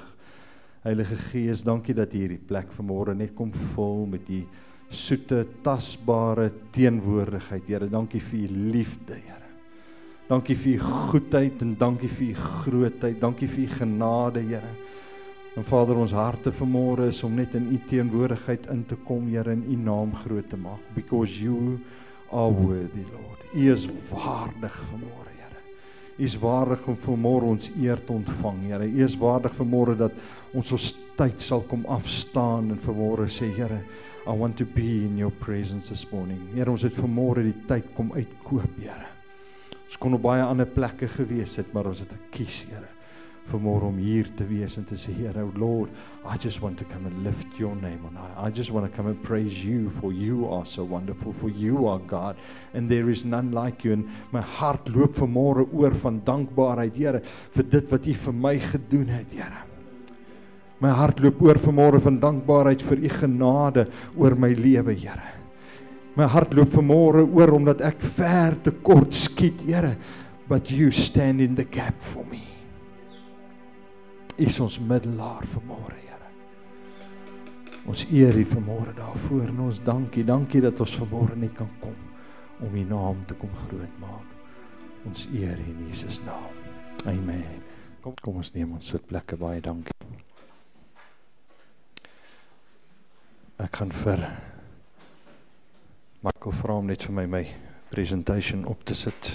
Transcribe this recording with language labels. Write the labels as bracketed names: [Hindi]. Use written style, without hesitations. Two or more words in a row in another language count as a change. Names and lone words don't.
[Afrikaans] Heilige Gees, dankie dat U hierdie plek vanmôre net kom vul met U soete, tasbare teenwoordigheid, Here. Dankie vir U liefde, Here. Dankie vir U goedheid en dankie vir U grootheid. Dankie vir U genade, Here. En Vader, ons harte vanmôre is om net in U teenwoordigheid in te kom, Here, en U naam groot te maak. [English] Because You are worthy, Lord. [Afrikaans] U is waardig vanmôre, Here. U is waardig om vanmôre ons eer te ontvang, Here. U is waardig vanmôre dat ons tyd sal kom afstaan en vanmôre sê, Here, [English] I want to be in Your presence this morning. [Afrikaans] Here, ons het vanmôre die tyd kom uitkoop, Here. Ons kon op baie ander plekke gewees het, maar ons het gekies, Here, vanmôre om hier te wees en te sê, Here, [English] oh Lord, I just want to come and lift Your name on high. I just want to come and praise You, for You are so wonderful, for You are God, and there is none like You. [Afrikaans] En my hart loop vanmôre oor van dankbaarheid, Here, vir dit wat U vir my gedoen het, Here. My hart loop oor vanmôre van dankbaarheid vir U genade oor my lewe, Here. My hart loop vanmôre oor omdat ek ver te kort skiet, Here, [English] but You stand in the gap for me. [Afrikaans] U is ons middelaar vanmôre, Here. Ons eer U vanmôre daarvoor en ons dankie dat ons vanmôre net kan kom om U naam te kom groot maak. Ons eer U in Jesus naam. Amen. Kom ons neem ons sitplekke, baie dankie. Ek gaan vir Michael vra om net vir my presentation op te sit.